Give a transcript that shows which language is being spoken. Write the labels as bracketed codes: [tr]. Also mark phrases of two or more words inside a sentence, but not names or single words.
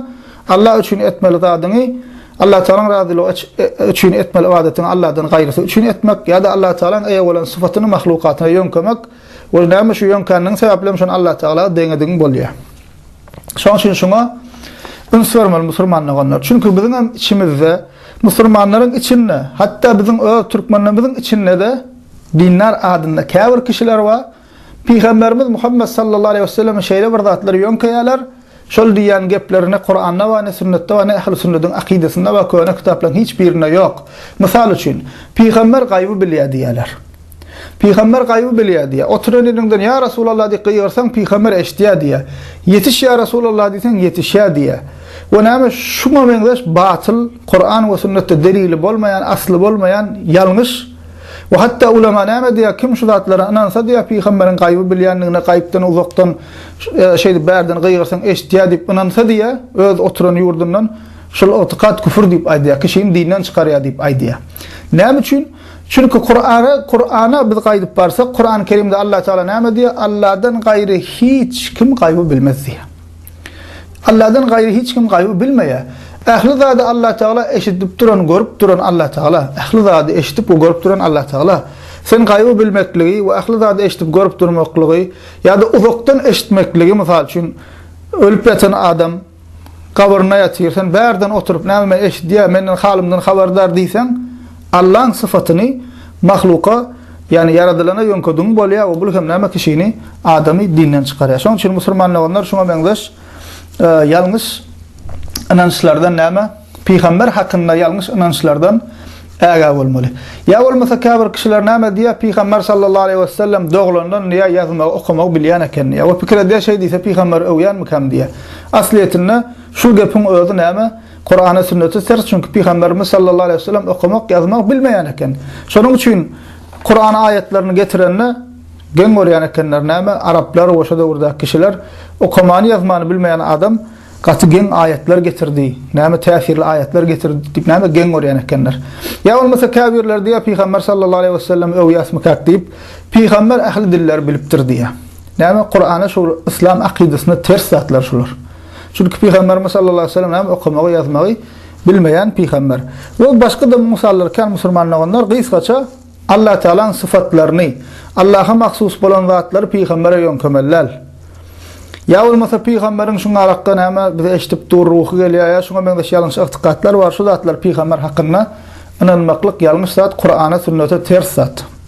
[tk] Allah üçin etmeli zadyny Allah Teala'nın razylygy üçin etmeli ibadetini Allah'dan gaýrysy üçin etmek ýa-da Allah Teala'nın eýe bolan syfatyny mahlukatyna ýönkömek we näme şu ýönkäniň sebäplen şonu Allah Teala deňediň bolýar. Şoň üçin şoňa ünsürmeli musulmanlar. Çünki biziň içimizde musulmanlaryň içinde, hatta biziň türkmenlerimiň içinde de dinler adında käbir kişiler var. Peýgamberimiz Muhammed [ar] صلى الله عليه وسلم [tk] şeýle bir zatlary ýönkäýärler. Şol diýen geplerini Kur'an'da we sünnetde we ähli sünnetin akidesinde we köne kitaplaryň hiç birine ýok. Misal üçin peýgamber gaýby bilýär diýerler. Peýgamber gaýby bilýär diýär. Oturan ýerinden [ar] يا رسول الله [tk] diýip ýersen peýgamber eşdiýär diýär. Yetiş [ar] يا رسول الله [tk] diýsen yetişýär diýär. We näme şuňa meňzeş batyl Kur'an we sünnetde delili bolmayan, asly bolmayan ýalňyş. We hatta ulema näme diýär? Kim şu zatlara inansa diýär peýgamberiň gaýby bilýänligine, gaýpdan uzakdan şeýdi bärden gyýyrsan eşdiýär diýip inansa diýär, öz oturan ýurdundan şol itiqad küfür diýip aýdýar, kişini dinden çykarýar diýip aýdýar. Näme üçin? Çünkü Kur'an'a biz gaýdyp barsak, Kur'an-ı Kerim'de Allah Teala näme diýär? Allah'dan gaýry hiç kim gaýby bilmez diýär. Allah'dan gaýry hiç kim gaýby bilmeýär. Ähli zady Allah Teala eşitip duran, görüp duran Allah Teala. Ähli zady eşitip we görüp duran Allah Teala. Sen gaýby bilmekligi we ähli zady eşitip görüp durmakligi ýa-da uzakdan eşitmekligi misal üçin ölüp ýatan adam kabrına ýatyr, sen bärden oturup näme eşitdiýär, menden halymdan habardar diýsen, Allah'ın sıfatyny mahluka yani yaradylana ýönködüň bolýar we bu hem näme kişini adamy dinden çykarýar. Şoň üçin musulmanlar şoňa meňzeş ýalňyş inançlardan näme? Peýgamber hakynda ýalňyş inançlardan äga bolmaly. Ya bolmasa käbir kişiler näme diýär? Peýgamber [ar] صلى الله عليه وسلم [tk] doglandan niýe ýazmak, okumak bilýän eken. Ya we pikir edýär şey diýse peýgamber öwýänmi kam diýär. Asliýetinde şu gepin özü näme? Kur'an-ı sünneti ters, çünkü Peygamberimiz [ar] صلى الله عليه وسلم [tk] okumak, yazmak bilmeyen eken. Şonun için Kur'an ayetlerini getirenler, gen görýän ekenler näme? Araplar we şo döwürde kişiler okumany, yazmany bilmeyen adam gaty gen ayetler getirdi. Näme täsirli ayetler getirdi diýip näme gen görýän ekenler. Ya bolmasa käbirler diýär Peygamber [ar] صلى الله عليه وسلم [tk] öwýäs mekak diýip Peygamber ähli diller bilipdir diýär. Näme Kur'ana şu İslam akidesine ters zatlar şular. Çünkü Peygamberimiz [ar] صلى الله عليه وسلم [tk] okumagy, yazmagy bilmeyen peygamber. Ve başka da misallarken musulmanlar gıyskaça Allah Teala'nın sıfatlarını, Allah'a mahsus bolan zatları peygambere yönkemeller. [tr] Ya olmasa peygamberin şuna araqdan ama bize eşitip dur ruhu geliyor ya şuna bende yanlış itikatlar var şu zatlar peygamber hakkında inanmaklık yanlış zat Kur'an'a sünnete ters zat.